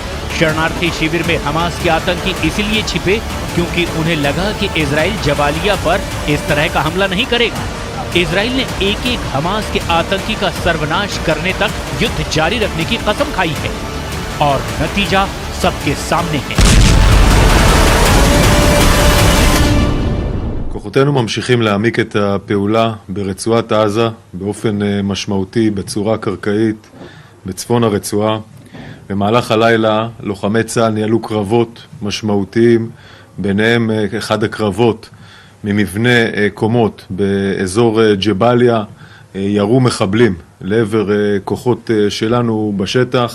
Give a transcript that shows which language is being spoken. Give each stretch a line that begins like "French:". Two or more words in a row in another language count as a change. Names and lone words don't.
Hindi: शरणार्थी शिविर में हमास के आतंकी इसीलिए छिपे क्योंकि उन्हें लगा कि इजराइल जबालिया पर इस तरह का हमला नहीं करेगा। इजराइल ने एक एक हमास के आतंकी का सर्वनाश करने तक युद्ध जारी रखने की कसम खाई है और नतीजा सबके सामने है।
Hebrew: כוחותינו ממשיכים להעמיק את הפעולה ברצועת עזה באופן משמעותי בצורה קרקעית בצפון הרצועה. במהלך הלילה לוחמי צה"ל ניהלו קרבות משמעותיים, ביניהם אחד הקרבות ממבנה קומות באזור ג'באליה, ירו מחבלים לעבר כוחות שלנו בשטח.